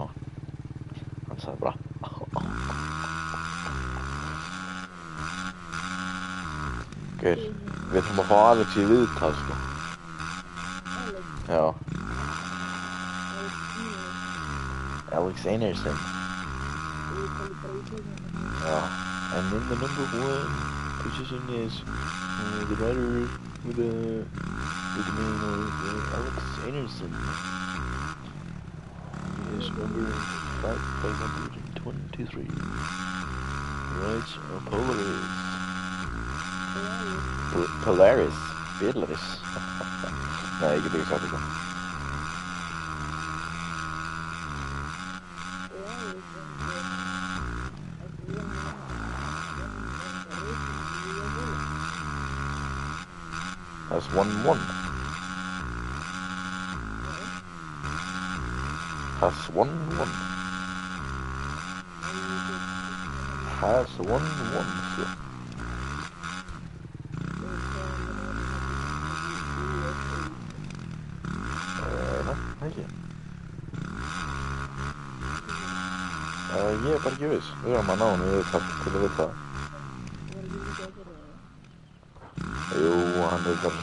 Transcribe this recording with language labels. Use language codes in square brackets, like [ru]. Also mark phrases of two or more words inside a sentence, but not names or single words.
[is] Hann sagði bara Gaur, við þurfum að fá Alex í viðtal, sko. Já. Alex Einarsson. Já. [en] And then the number 1 position is the writer with the name of Alex Einarsson. He is number 523. Writes Polaris. Polaris? Beatles? [is] Nei, ég get ekki sagt þetta. [en] That's 1-1. That's 1-1. That's 1-1, so. [is] Ekki. Ég bara ekki viss. Við erum að ná henni í viðtal til að vita það. Jú, hann bara...